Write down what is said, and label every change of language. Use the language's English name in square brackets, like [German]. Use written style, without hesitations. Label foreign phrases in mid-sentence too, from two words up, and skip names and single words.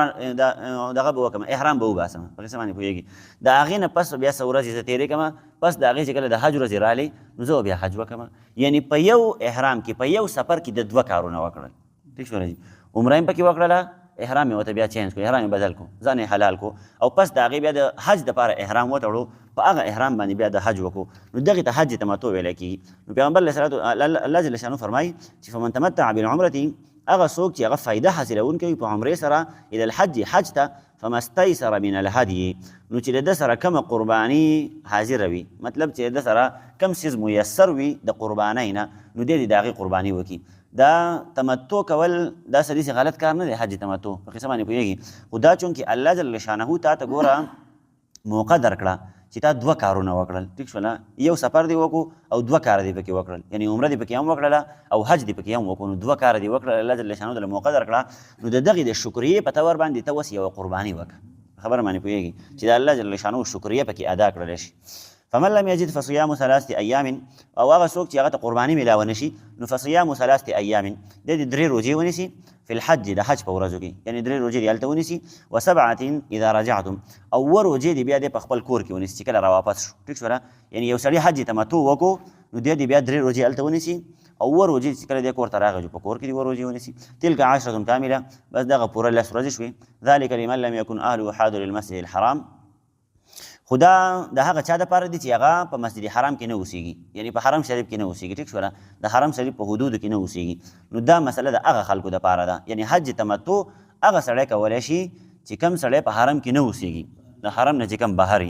[Pashto] عمره دغه به وکړم احرام به وباسم په څه باندې پوهېږي د هغې نه پس بیا څه ورځې زه تېرې کړم پس د هغې چې کله د حج ورځې رالې نو زه بیا حج وکړم یعنې په یو احرام کې په یو سفر کې د 2 کارونه وکړل ټیک شولی جي عمره یې پکې وکړله احرام یې ورته بیا چینج کړو احرام یې بدل کړو ځان یې حلال کړو او پس د هغې بیا د حج دپاره احرام وتړو په هغه احرام باندې بیا د حج وکړو نو دغې ته حج تمتع ویلی کېږي نو پیغمبر الله [Arabic] جل شانو [Pashto] فرمایي چې [Arabic] فمن تمتع بالعمرة [Pashto] هغه څوک چې هغه فایده حاصلونکی په عمرې سره [Arabic] الى الحج [Pashto] حج ته [Arabic] فما استيسر من الهدي [Pashto] نو چې د ده سره کومه قرباني حاضره وي مطلب چې د ده سره کم څیز میسر وي د قربانۍ نه نو دی د هغې قرباني وکړي دا تمتع کول دا سړي غلط کار نه دی حج تمتع په قصه باندې پوهېږي خو دا چونکې الله [Arabic] جل شانه [Pashto] تا ته ګوره موقع درکړه چې تا 2 کارونه وکړل ټیک شوله یو سفر دی وکړو او 2 کاره دی پکې وکړل یعنې عمره دی پکې هم وکړله او حج دی پکې هم وکړو نو 2 کاره دی وکړل الله [Arabic] جل شانه [Pashto] دله موقع درکړه نو د دغې د شکریې په طور باندې ته اوس یوه قرباني وکړه خبره باندې پوهېږي چې د الله [Arabic] جل شانه [Pashto] شکریه پکې ادا کړلی شي [Arabic] فمن لم یجد فصیام 3 ایام [Pashto] او هغه څوک چې هغه ته قرباني میلاوه نشي نو [Arabic] فصیام 3 ایام [Pashto] دی د 3 روژې ونیسي [Arabic] فی الحج [Pashto] د حج په ورځو کې یعنې 3 روژې دې هلته ونیسي [Arabic] و7 اذا رجعتم [Pashto] او 2 روژې دې بیا دې په خپل کور کې ونیسي چې کله راواپس شو ټیک شوله یعنې یو سړي حج تمتع وکړو نو دی دې بیا 3 روژې هلته ونیسي او 2 روژې چې کله دې کور ته راغی په کور کې دې 2 روژې ونیسي [Arabic] تلک 10 کامله [Pashto] بس دغه پوره 10 ورځې شوې [Arabic] ذلک لمن لم یکن اهله حاضر المسجد الحرام [Pashto] خو دا د هغه چا دپاره دي چې هغه په مسجد حرام کې نه اوسېږي یعنې په حرم شریف کې نه اوسېږي ټیک شوله د حرم شریف په حدودو کې نه اوسېږي نو دا مسله د هغه خلکو دپاره ده یعنې حج تمتع هغه سړی کولی شي چې کم سړی په حرم کې نه اوسېږي د حرم نه چې کم بهر